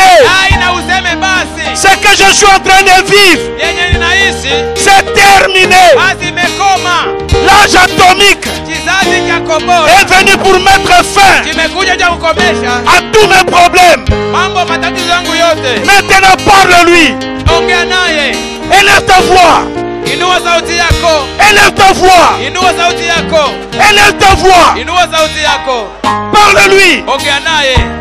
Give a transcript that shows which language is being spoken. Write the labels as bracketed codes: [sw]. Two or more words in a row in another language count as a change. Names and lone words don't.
[fr] Ce que je suis en train de vivre, c'est terminé. L'âge atomique est venu pour mettre fin à tous mes problèmes. Maintenant, parle-lui. Élève ta voix. [sw] Inua sauti yako. [fr] Élève ta voix. [sw] Inua sauti yako. [fr] Élève ta voix. [sw] Inua sauti yako. [fr] Parle-lui. [sw] Ongea naye.